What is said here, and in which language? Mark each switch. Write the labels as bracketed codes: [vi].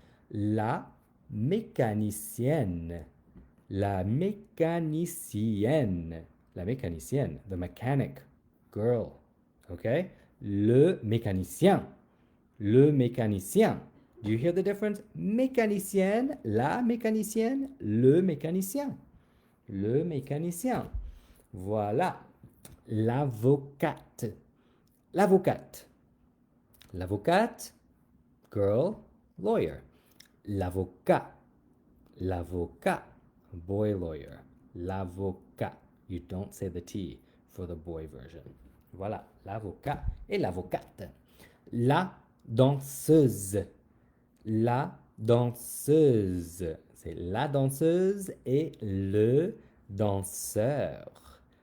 [fr] La mécanicienne. La mécanicienne. La mécanicienne. [en] The mechanic. [fr] Girl. OK? Le mécanicien. Le mécanicien. [en] Do you hear the difference? [fr] Mécanicienne, la mécanicienne, le mécanicien. Le mécanicien. Voilà. L'avocate. L'avocate. L'avocate, [en] girl, lawyer. [fr] L'avocat. L'avocat, [en] boy lawyer. [fr] L'avocat. [en] You don't say the T for the boy version. [fr] Voilà, l'avocat et l'avocate. La danseuse. La danseuse. C'est la danseuse et le danseur.